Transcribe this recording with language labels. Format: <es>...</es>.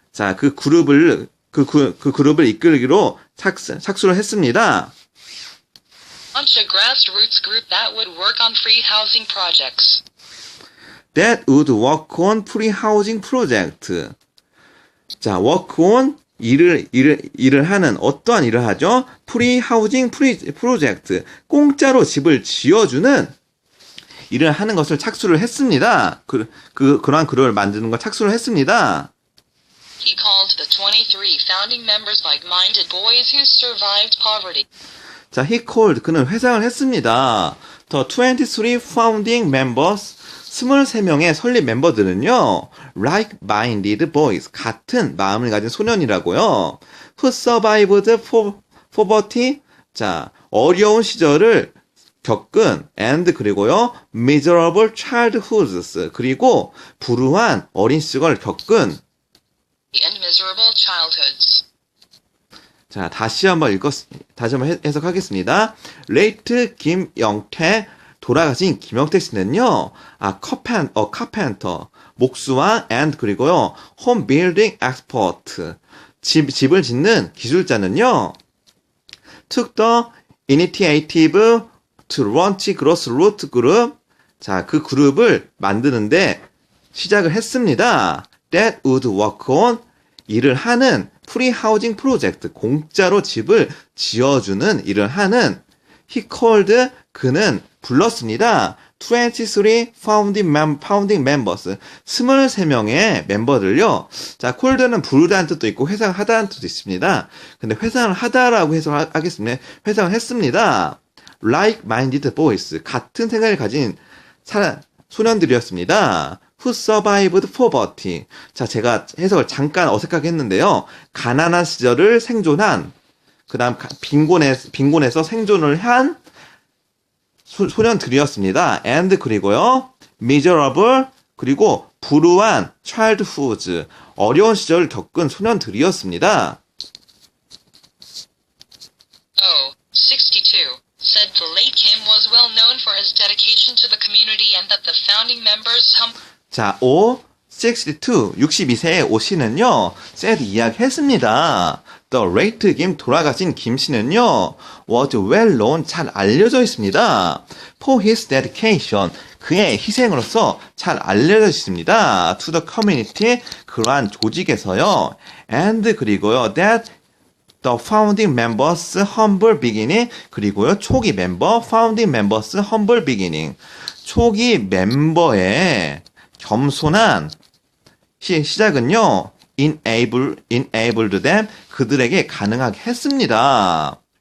<ko>자, 그 그룹을 이끌기로 착수를 했습니다.</ko> <en>Launch a grassroots group that would work on free housing projects. That would work on free housing project.</en> <ko>자,</ko> <en>work on</en> <ko>일을 하는 어떠한 일을 하죠?</ko> <en>free housing project.</en> <ko>공짜로 집을 지어주는 일을 하는 것을 착수를 했습니다. 그러한 그룹을 만드는 걸 착수를 했습니다.</ko> <en>He called the 23 founding members like-minded boys who survived poverty.</en> <ko>자,</ko> <en>he called,</en> <ko>그는 회상을 했습니다.</ko> <en>The 23 founding members,</en> <ko>23명의 설립 멤버들은요,</ko> <en>like-minded boys,</en> <ko>같은 마음을 가진 소년이라고요.</ko> <en>Who survived poverty,</en> <ko>자, 어려운 시절을 겪은,</ko> <en>and</en> <ko>그리고요,</ko> <en>miserable childhoods,</en> <ko>그리고 불우한 어린 시절을 겪은,</ko> <en>And miserable childhoods.</en> <ko>자, 다시 한번 해석하겠습니다.</ko> <en>late 김영태,</en> <ko>돌아가신 김영택 씨는요,</ko> <en>carpenter,</en> <ko>목수와</ko> <en>and</en> <ko>그리고요,</ko> <en>home building expert,</en> <ko>집을 짓는 기술자는요,</ko> <en>took the initiative to launch grassroots group.</en> <ko>자, 그 그룹을 만드는데 시작을 했습니다.</ko> <en>That would work on,</en> <ko>일을 하는</ko> <en>free housing project,</en> <ko>공짜로 집을 지어주는 일을 하는,</ko> <en>he called,</en> <ko>그는 불렀습니다.</ko> <en>23 founding members,</en> <ko>23명의 멤버들요. 자, called는 부르다는 뜻도 있고 회상하다는 뜻도 있습니다. 근데 회상을 하다라고 해석하겠습니다. 회상을 했습니다.</ko> <en>like-minded boys,</en> <ko>같은 생각을 가진 소년들이었습니다.</ko> <en>Who survived poverty.</en> <ko>자, 제가 해석을 잠깐 어색하게 했는데요. 가난한 시절을 생존한, 그 다음 빈곤에서 생존을 한 소년들이었습니다.</ko> <en>and</en> <ko>그리고요,</ko> <en>miserable,</en> <ko>그리고 불우한</ko> <en>childhood,</en> <ko>어려운 시절을 겪은 소년들이었습니다.</ko> <en>62. Said the late Kim was well known for his dedication to the community and that the founding members 자,</en> <ko>62세의 오 씨는요,</ko> <en>said</en> <ko>이야기했습니다.</ko> <en>The late</en> <ko>김, 돌아가신 김 씨는요,</ko> <en>was well known,</en> <ko>잘 알려져 있습니다.</ko> <en>For his dedication,</en> <ko>그의 희생으로서 잘 알려져 있습니다.</ko> <en>To the community,</en> <ko>그러한 조직에서요.</ko> <en>And</en> <ko>그리고요,</ko> <en>that the founding members humble beginning,</en> <ko>그리고요, 초기 멤버,</ko> <en>founding members humble beginning.</en> <ko>초기 멤버의 겸손한 시작은요,</ko> <en>enabled them,</en> <ko>그들에게 가능하게 했습니다.</ko>